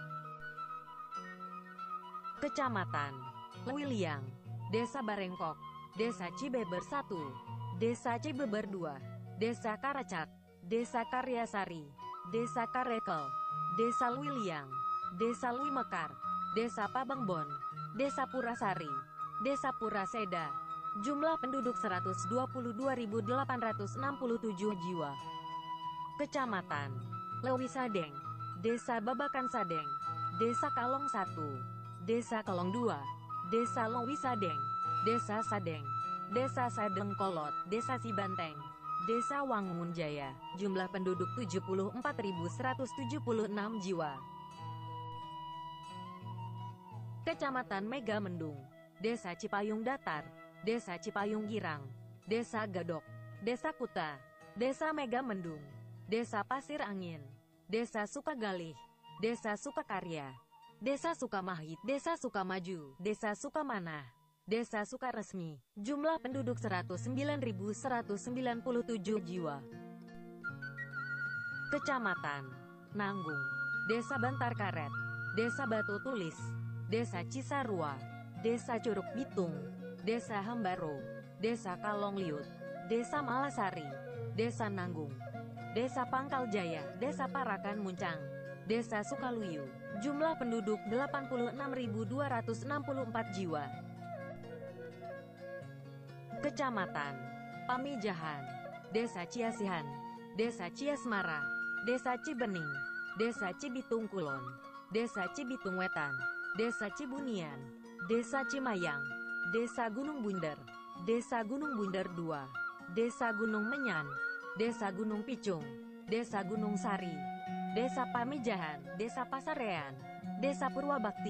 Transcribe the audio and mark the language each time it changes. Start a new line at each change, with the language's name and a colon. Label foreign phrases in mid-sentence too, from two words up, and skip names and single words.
Indonesian: Kecamatan Lewiliang, Desa Barengkok, Desa Cibeber 1, Desa Cibeber 2, Desa Karacak, Desa Karyasari, Desa Karekel, Desa Lewiliang, Desa Lewi Mekar, Desa Pabangbon, Desa Purasari, Desa Puraseda, jumlah penduduk 122.867 jiwa. Kecamatan Lewi Sadeng, Desa Babakan Sadeng, Desa Kalong 1, Desa Kalong 2, Desa Lewi Sadeng, Desa Sadeng, Desa Sadeng Kolot, Desa Sibanteng, Desa Wangun Jaya, jumlah penduduk 74.176 jiwa. Kecamatan Megamendung, Desa Cipayung Datar, Desa Cipayung Girang, Desa Gadok, Desa Kuta, Desa Megamendung, Desa Pasir Angin, Desa Sukagalih, Desa Sukakarya, Desa Sukamahit, Desa Sukamaju, Desa Sukamanah, Desa Sukaresmi. Jumlah penduduk 109.197 jiwa. Kecamatan Nanggung, Desa Bantar Karet, Desa Batu Tulis, Desa Cisarua, Desa Curug Bitung, Desa Hambaro, Desa Kalongliut, Desa Malasari, Desa Nanggung, Desa Pangkal Jaya, Desa Parakan Muncang, Desa Sukaluyu. Jumlah penduduk 86.264 jiwa. Kecamatan Pamijahan, Desa Ciasihan, Desa Ciasmara, Desa Cibening, Desa Cibitung Kulon, Desa Cibitung Wetan, Desa Cibunian, Desa Cimayang, Desa Gunung Bunder, Desa Gunung Bunder II, Desa Gunung Menyan, Desa Gunung Picung, Desa Gunung Sari, Desa Pamijahan, Desa Pasarean, Desa Purwabakti.